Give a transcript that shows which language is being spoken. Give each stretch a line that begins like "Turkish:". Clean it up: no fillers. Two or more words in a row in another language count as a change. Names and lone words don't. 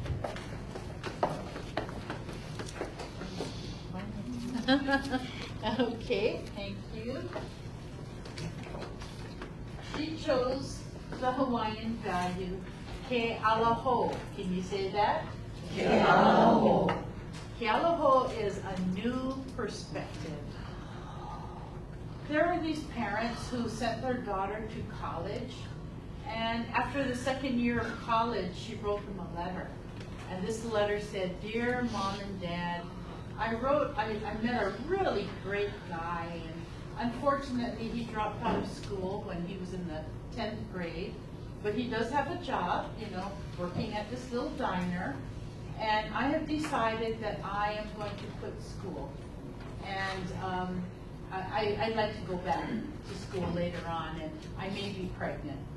English: Okay, thank you. She chose the Hawaiian value,
Hawaiian: ke alaho.
English: Can you say that?
Hawaiian: Ke alaho. Ke alaho
English: is a new perspective. There were these parents who sent their daughter to college, and after the second year of college, she wrote them a letter. And this letter said, "Dear Mom and Dad, I met a really great guy, and unfortunately he dropped out of school when he was in the 10th grade, but he does have a job, you know, working at this little diner, and I have decided that I am going to quit school, and I'd like to go back to school later on, and I may be pregnant."